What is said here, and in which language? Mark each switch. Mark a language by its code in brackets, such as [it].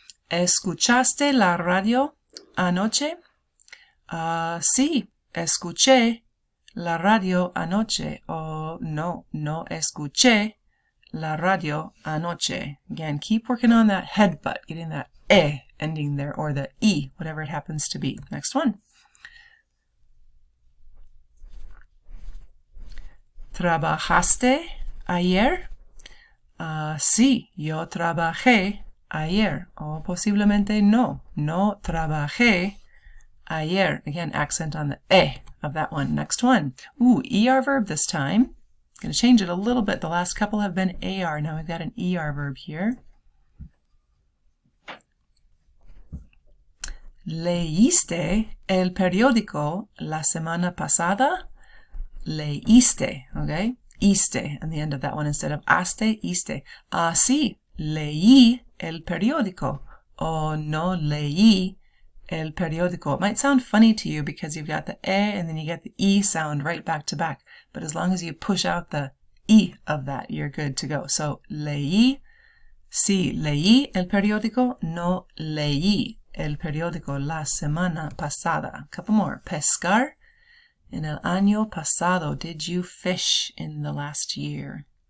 [es] ¿Escuchaste la radio anoche? Sí, escuché la radio anoche. O no escuché la radio anoche. [en] Again, keep working on that head butt, getting that ending there, or the e, whatever it happens to be. Next one. [es] ¿Trabajaste ayer? Sí, yo trabajé ayer. O posiblemente no trabajé ayer. [en] Again, accent on the of that one. Next one. Ooh, ER verb this time. Going to change it a little bit. The last couple have been AR. Now we've got an ER verb here. [es] ¿Leíste el periódico la semana pasada? [en] Leíste, okay? Iste on the end of that one instead of aste, iste. [es] Sí, leí el periódico. O no leí el periódico. [en] It might sound funny to you because you've got the and then you get the e sound right back to back. But as long as you push out the e of that, you're good to go. [es] So, leí, sí, leí el periódico. No leí el periódico la semana pasada. [en] A couple more. [es] Pescar. En el año pasado, [en] did you fish in the last year?